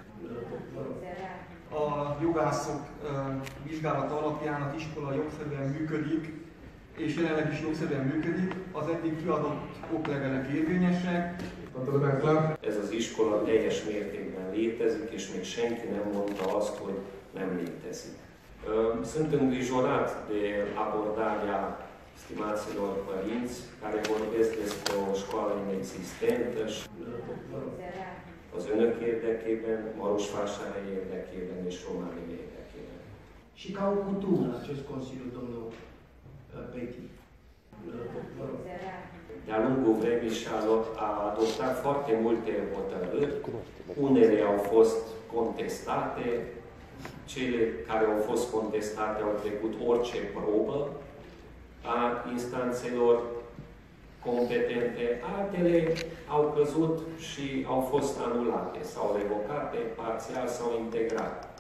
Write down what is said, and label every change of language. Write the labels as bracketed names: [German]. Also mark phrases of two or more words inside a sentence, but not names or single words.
[Hungarian] A jogászok vizsgálata alapján az iskola jogszerűen működik, és jelenleg is jogszerűen működik, az eddig kiadott oklevelek érvényesek. Ez az iskola teljes mértékben létezik, és még senki nem mondta azt, hogy nem létezik. [Romanian] Sunt îngrijorat de abordarea stimaților părinți care vorbesc despre o școală inexistentă și [Hungarian] az önök érdekében, Marosvásárhely érdekében és Románia érdekében. [Romanian] Și ca o cutumă în acest Consiliu, domnul Peti. De-a lungul vremii a adoptat foarte multe hotărâri, unele au fost contestate, cele care au fost contestate au trecut orice probă a instanțelor competente, altele au căzut și au fost anulate sau revocate parțial sau integral.